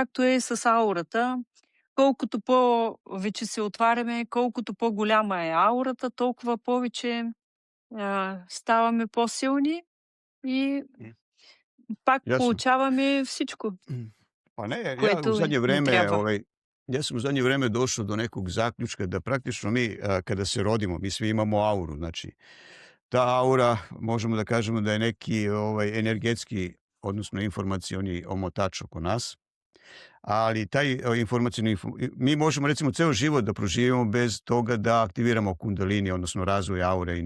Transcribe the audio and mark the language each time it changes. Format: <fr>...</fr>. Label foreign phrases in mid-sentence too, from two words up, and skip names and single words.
<bg>както е и с аурата, колкото повече се отваряме, колкото по-голяма е аурата, толкова повече ставаме по-силни и Мгм. пак</bg> <sr>Jasno.</sr> <bg>получаваме всичко,</bg> <sr>Pa ne,</sr> <bg>което ни трябва.</bg> <sr>ja sam u zadnje vreme došao do nekog zaključka da praktično mi kada se rodimo, mi svi imamo auru, znači ta aura možemo da kažemo da je neki energetski odnosno informacioni omotač oko nas. Ali taj mi možemo recimo ceo život da proživimo bez toga da aktiviramo kundalini, odnosno razvoj aure i</sr>